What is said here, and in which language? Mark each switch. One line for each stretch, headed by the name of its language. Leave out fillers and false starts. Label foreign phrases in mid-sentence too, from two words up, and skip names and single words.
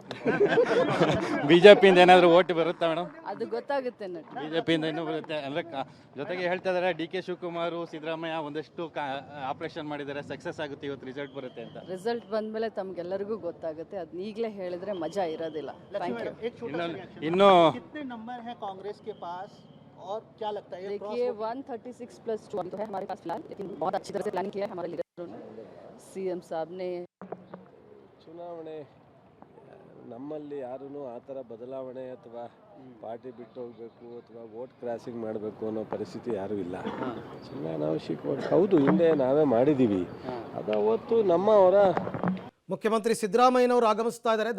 Kannada: ಬಿಜೆಪಿಯಿಂದ ಏನಾದರೂ ಓಟ್ ಬರುತ್ತಾ ಮೇಡಮ್? ಅದು ಗೊತ್ತಾಗುತ್ತೆ ನಡ್ರಿ. ಬಿಜೆಪಿಯಿಂದ ಇನ್ನೂ ಬರುತ್ತೆ ಅಂದ್ರೆ ಜೊತೆಗೆ ಹೇಳ್ತಾ ಇದ್ದಾರೆ ಡಿ.ಕೆ. ಶಿವಕುಮಾರ್, ಸಿದ್ದರಾಮಯ್ಯ ಒಂದಷ್ಟು ಆಪರೇಷನ್ ಮಾಡಿದ್ದಾರೆ, ಸಕ್ಸಸ್ ಆಗುತ್ತೆ, ಇವತ್ತು ರಿಸಲ್ಟ್ ಬರುತ್ತೆ ಅಂತ. ರಿಸಲ್ಟ್ ಬಂದ್ಮೇಲೆ ತಮ್ಗೆಲ್ಲರಿಗೂ ಗೊತ್ತಾಗುತ್ತೆ. ಅದನ್ನ ಈಗಲೇ ಹೇಳಿದ್ರೆ ಮಜಾ ಇರೋದಿಲ್ಲ. ಇನ್ನು
Hindi: कांग्रेस के पास और क्या लगता है? देखिए 136+2 तो है हमारे पास फिलहाल, लेकिन बहुत अच्छी तरह से प्लानिंग किया है हमारे लीडरों ने, सीएम साहब ने.
Kannada: ಚುನಾವಣೆ ನಮ್ಮಲ್ಲಿ ಯಾರೂ ಆ ಥರ ಬದಲಾವಣೆ ಅಥವಾ ಪಾರ್ಟಿ ಬಿಟ್ಟು ಹೋಗಬೇಕು ಅಥವಾ
English: vote crossing
Kannada: ಮಾಡಬೇಕು ಅನ್ನೋ ಪರಿಸ್ಥಿತಿ ಯಾರೂ ಇಲ್ಲ. ಅನಾವಶ್ಯಕವಾಗಿ ಹೌದು, ಹಿಂದೆ ನಾವೇ ಮಾಡಿದ್ದೀವಿ, ಅದು ಅವತ್ತು ನಮ್ಮವರ. ಮುಖ್ಯಮಂತ್ರಿ ಸಿದ್ದರಾಮಯ್ಯನವರು ಆಗಮಿಸ್ತಾ ಇದ್ದಾರೆ.